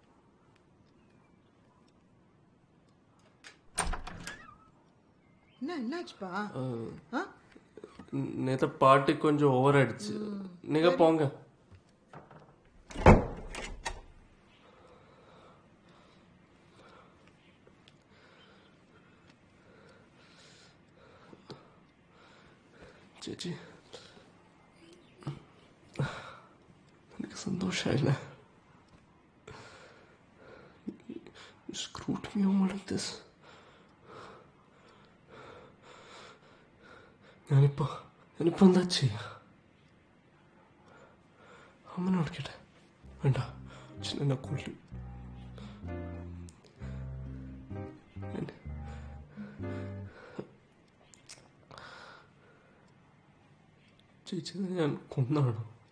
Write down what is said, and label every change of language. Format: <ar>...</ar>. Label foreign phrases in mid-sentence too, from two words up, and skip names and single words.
<ta>என்ன என்னாச்சுப்பா நேற்று பாட்டு கொஞ்சம் ஓவர் ஆயிடுச்சு. நீங்க போங்க.</ta> <ml>ചേച്ചി എനിക്ക് സന്തോഷമായില്ല.</ml> <en>Screwed me over like this.</en> <ml>ഞാനിപ്പോ എന്താ ചെയ്യാ? അമ്മനോട് കേട്ടെ. വേണ്ട, എന്നെ കൊല്ലും. ചേച്ചിനെ ഞാൻ കൊന്നാണോ?</ml>